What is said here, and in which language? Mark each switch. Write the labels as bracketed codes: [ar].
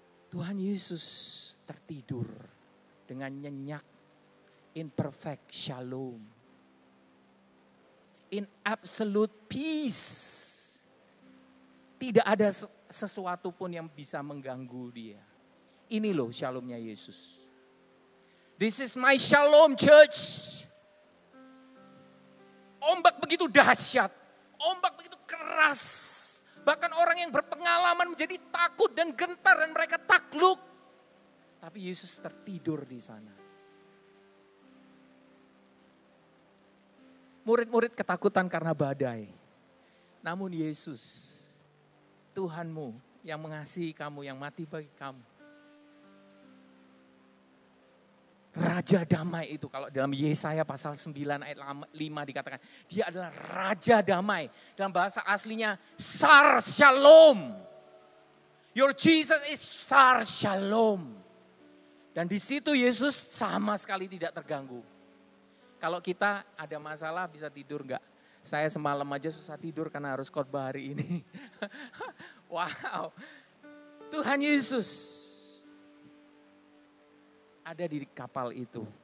[id] Tuhan Yesus tertidur dengan nyenyak, [en] in perfect shalom. In absolute peace. [id] Tidak ada sesuatu pun yang bisa mengganggu dia. Ini loh shalomnya Yesus. [en] This is my shalom, church. [id] Ombak begitu dahsyat, ombak begitu keras. Bahkan orang yang berpengalaman menjadi takut dan gentar dan mereka takluk. Tapi Yesus tertidur di sana. Murid-murid ketakutan karena badai. Namun Yesus, Tuhanmu yang mengasihi kamu, yang mati bagi kamu. Raja damai itu, kalau dalam Yesaya pasal 9 ayat 5 dikatakan, dia adalah Raja damai. Dalam bahasa aslinya, Sar Shalom. [en] Your Jesus is Sar Shalom. [id] Dan di situ Yesus sama sekali tidak terganggu. Kalau kita ada masalah bisa tidur enggak? Saya semalam aja susah tidur karena harus khotbah hari ini. Wow. Tuhan Yesus ada di kapal itu.